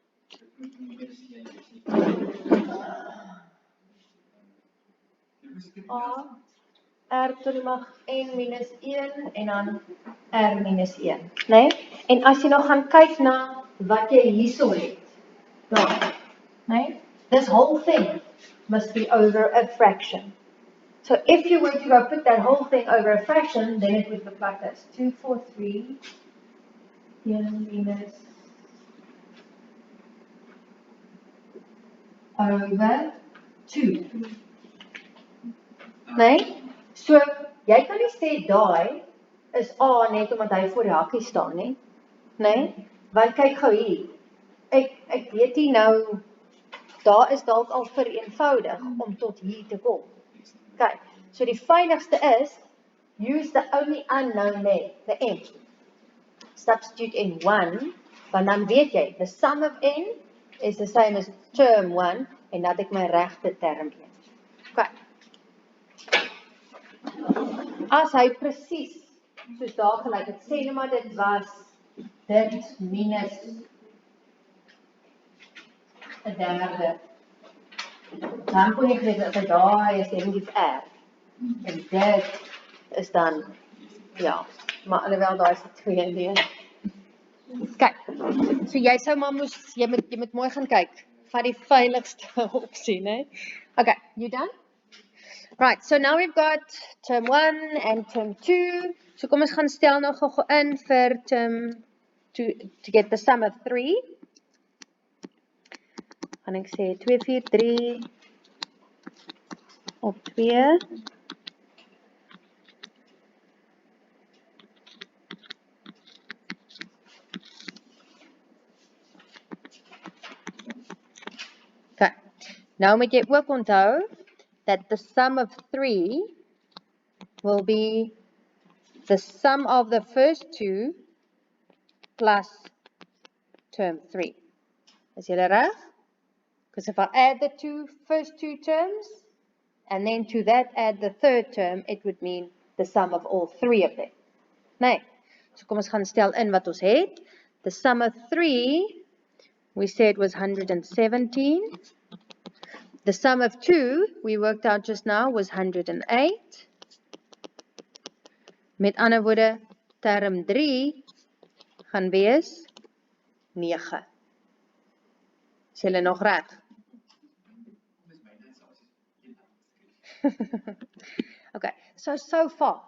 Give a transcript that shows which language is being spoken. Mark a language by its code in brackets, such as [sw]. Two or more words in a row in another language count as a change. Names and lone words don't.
[af] A, R tot die mag n minus 1 en dan R minus 1, né? En as jy nou gaan kyk na wat jy hierso het, né? [en] This whole thing must be over a fraction. So if you were to go put that whole thing over a fraction, then it would look like this. 243 minus over 2. [af] Nee? So, jy kan nie sê daai is A net omdat hy voor die hakkie staan, nie? Nee? Want kyk gou hier. Ek weet nie nou, daar is dalk al vereenvoudig om tot hier te kom. Kyk, so die veiligste is, [en] use the only unknown there, the n. Substitute in 1, [af] want dan weet jy, [en] the sum of n is the same as term 1, [af] en dat ek my regte term 1. Kyk. As hy presies, soos daar gelyk het, sê nou maar dit was, dit minus 'n derde. Dan kon jy gesê dat daai is definitief R. En dit is dan, ja, maar alhoewel daai is die tweede. Kyk, so jy sou maar moes, jy moet mooi gaan kyk, van die veiligste opsie, né? [en] Okay, you done? Right, so now we've got term 1 and term 2. [af] So kom ons gaan stel nou gou in vir term [en] to get the sum of 3. [af] Gaan ek sê 243 op 2. Okay. Nou moet jy ook onthou [en] that the sum of 3 will be the sum of the first two plus term 3. [af] Is julle reg? [en] Because if I add the first two terms, and then to that add the third term, it would mean the sum of all three of them. [af] Nee. So kom ons gaan stel in wat ons het. [en] The sum of 3, we said was 117. The sum of 2, we worked out just now, was 108. [af] Met ander woorde, term 3 gaan wees 9. Is julle nog reg? Okay, [en] so far.